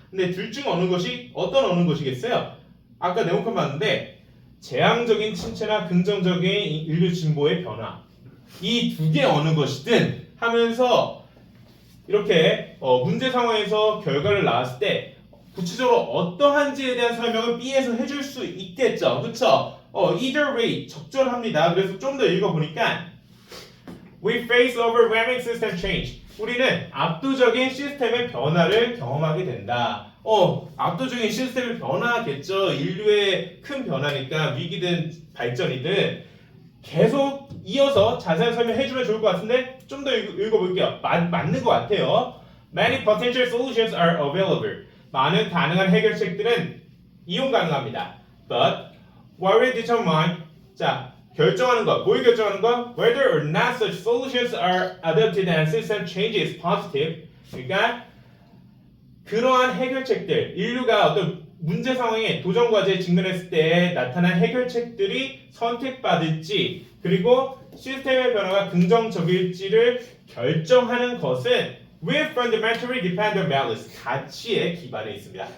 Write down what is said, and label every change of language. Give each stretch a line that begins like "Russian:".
Korean: 근데 둘 중 어느 것이 어떤 어느 것이겠어요? 아까 네모칸 봤는데 재앙적인 침체나 긍정적인 인류 진보의 변화 이 두 개 어느 것이든 하면서 이렇게 문제 상황에서 결과를 나왔을 때 구체적으로 어떠한지에 대한 설명을 B에서 해줄 수 있겠죠. 그쵸?
English: either way
Korean: 적절합니다. 그래서 좀 더 읽어보니까
English: We face overwhelming system change.
Korean: 우리는 압도적인 시스템의 변화를 경험하게 된다. 압도적인 시스템의 변화겠죠. 인류의 큰 변화니까 위기든 발전이든 계속 이어서 자세한 설명해주면 좋을 것 같은데 좀 더 읽어볼게요. 맞는 것 같아요.
English: Many potential solutions are available.
Korean: 많은 가능한 해결책들은 이용 가능합니다.
English: But what will determine
Korean: 자 결정하는 것, 뭘 결정하는 것?
English: Whether or not such solutions are adopted and system change is positive.
Korean: 그러니까 그러한 해결책들, 인류가 어떤 문제 상황에 도전 과제에 직면했을 때 나타난 해결책들이 선택받을지 그리고 시스템의 변화가 긍정적일지를 결정하는 것은
English: will fundamentally depend on values
Korean: 가치에 기반해 있습니다.